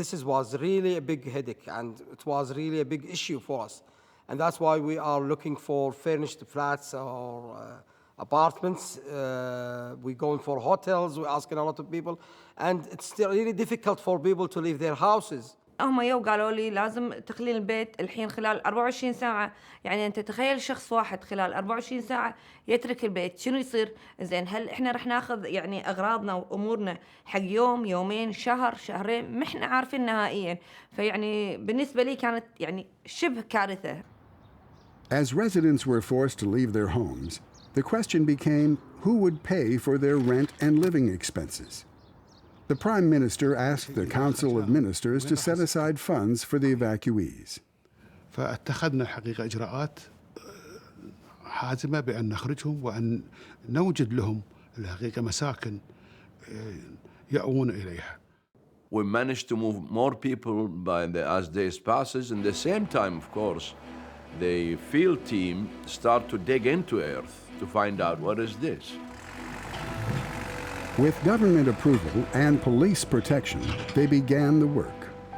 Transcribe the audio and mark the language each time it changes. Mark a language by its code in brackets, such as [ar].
[en] This was really a big headache, and it was really a big issue for us. And that's why we are looking for furnished flats or apartments. We're going for hotels, we're asking a lot of people. And it's still really difficult for people to leave their houses. [ar] هم يو قالوا لي لازم تخلين البيت الحين خلال 24 ساعة، يعني أنت تخيل شخص واحد خلال 24 ساعة يترك البيت، شنو يصير؟ زين هل إحنا رح ناخذ يعني أغراضنا وأمورنا حق يوم يومين شهر شهرين؟ ما إحنا عارفين نهائيا، فيعني بالنسبة لي كانت يعني شبه كارثة. [en] As residents were forced to leave their homes, the question became who would pay for their rent and living expenses. The Prime Minister asked the Council of Ministers to set aside funds for the evacuees. [ar] فاتخذنا الحقيقة إجراءات حازمة بأن نخرجهم وأن نوجد لهم الحقيقة مساكن يأوون إليها. [en] We managed to move more people as days passes. In the same time, of course, the field team start to dig into earth to find out what is this. With government approval and police protection, they began the work.